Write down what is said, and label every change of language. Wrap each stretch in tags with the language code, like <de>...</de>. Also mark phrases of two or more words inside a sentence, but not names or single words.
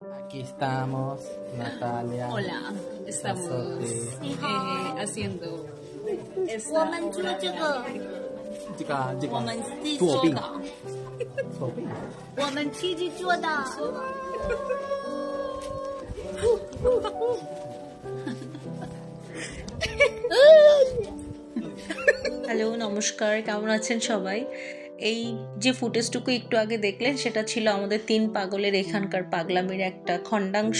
<es>Aquí estamos, Natalia, Hola, estamos haciendo</es> <zh>我们做这个，我们自己作弊做的，作弊。我们自己做的。</zh> <bn>হ্যালো, নমস্কার, কেমন আছেন সবাই? এই যে ফুটেজটুকু একটু আগে দেখলেন সেটা ছিল আমাদের 3 পাগলের এখানকার পাগলামির একটা খণ্ডাংশ।</bn>